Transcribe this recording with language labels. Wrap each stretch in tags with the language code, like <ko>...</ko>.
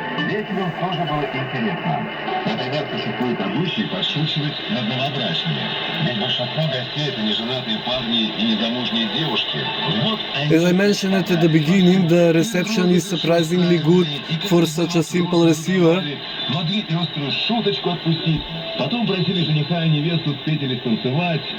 <ru>Зрителям тоже было интересно. Например, какой-то гуси подшучивать над новобрачными. Ведь большинство гостей это неженатые парни и незамужние девушки. Вот они...</ru> <en>As I mentioned at the beginning, the reception is surprisingly good for such a simple receiver.</en> <ru>Могли острую шуточку отпустить. Потом просили жениха и невесту спеть или станцевать.</ru>